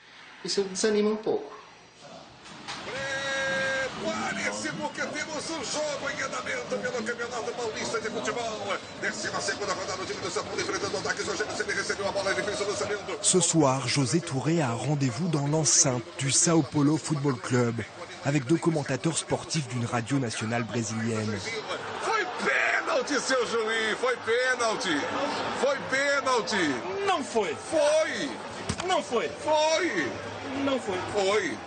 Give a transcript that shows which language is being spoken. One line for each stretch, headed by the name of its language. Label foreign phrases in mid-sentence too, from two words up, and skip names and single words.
French: Ce soir, José Touré a un rendez-vous dans l'enceinte du Sao Paulo Football Club avec deux commentateurs sportifs d'une radio nationale brésilienne.
Portuguese: Pênalti, seu juiz, foi pênalti. Foi pênalti. Não foi. Foi. Não foi. Foi. Não foi. Foi.